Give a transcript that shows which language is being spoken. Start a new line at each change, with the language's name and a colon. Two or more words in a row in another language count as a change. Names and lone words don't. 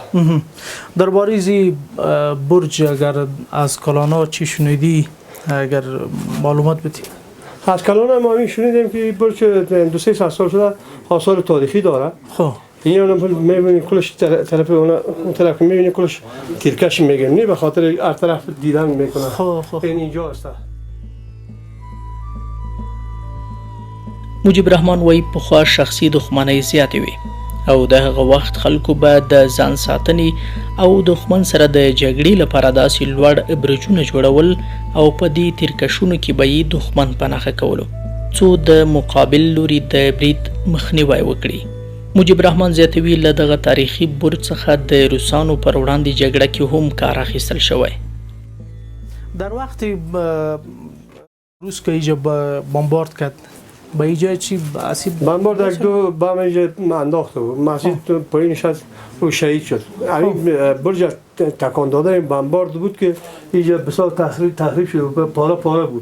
Persian: درباره زی برج اگر از کلانا چی شنیدی اگر معلومات بدی؟ از کلان ما همین شنیدیم که برج 200 سال شده آثار تاریخی داره. خب این هم میبینی کلش طرف اون طرف میبینی کلش تیرکش میگن نه به خاطر هر طرف دیدن میکنن. خب این اینجا است.
Pashto: مجيب رحمان وایي پخوا شخصي دښمنۍ زیاتې وي او د هغه وخت خلکو به د ځان ساتنې او دښمن سره د جګړې لپاره داسې لوړ برجونه جوړول او په دې تیرکشونو کې به یې دښمن په نښه کولو څو د مقابل لوري د برید مخنیوی وکړي. مجيب رحمان زیاتوي له دغه تاریخي برج څخه د روسانو پر وړاندې جګړه کې هم کار اخیستل شوی.
Persian: در وقتی روس که اینجا بمبارد کرد به اینجا چی آسیب بمبارد یک دو بم اینجا انداخته بود. مسجد پایینش از او شهید شد. همین برج تکان داده این بمبارد بود که اینجا بسیار تخریب شد و پاره بود.